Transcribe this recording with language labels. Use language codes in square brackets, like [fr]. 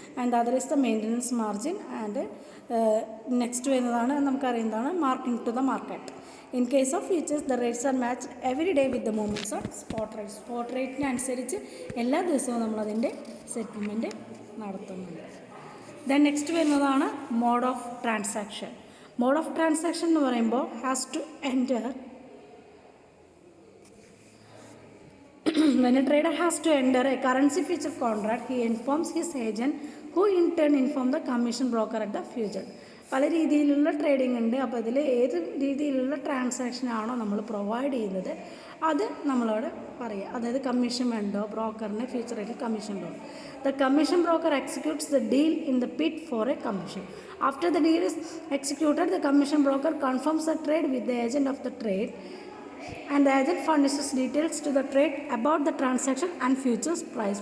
[en] And other is the maintenance margin. And next [ml] വരുന്നതാണ് നമുക്കറിയുന്നതാണ് [en] Marking to the market. In case of futures the rates are match every day with the movements on spot rate. [ml] Spot റേറ്റിനനുസരിച്ച് എല്ലാ ദിവസവും നമ്മളതിൻ്റെ settlement നടത്തുന്നുണ്ട്. [en] Then next വരുന്നതാണ് mode of transaction. Mode of transaction [ml] എന്ന് പറയുമ്പോൾ [en] Has to enter when a trader has to enter a currency future contract, he informs his agent who in turn inform the commission broker at the future. [ml] പല രീതിയിലുള്ള trading ഉണ്ട്. അപ്പോൾ ഇതിൽ ഏത് രീതിയിലുള്ള transaction ആണോ നമ്മൾ പ്രൊവൈഡ് ചെയ്യുന്നത് അത് നമ്മളോട് പറയുക. അതായത് കമ്മീഷൻ വേണ്ടോ ബ്രോക്കറിന് ഫ്യൂച്ചർ റേറ്റിൽ കമ്മീഷൻ ഉണ്ടോ. [en] The commission broker executes the deal in the pit for a commission. After the deal is executed the commission broker confirms the trade with the agent of the trade and the agent furnishes details to the trade about the transaction and futures price.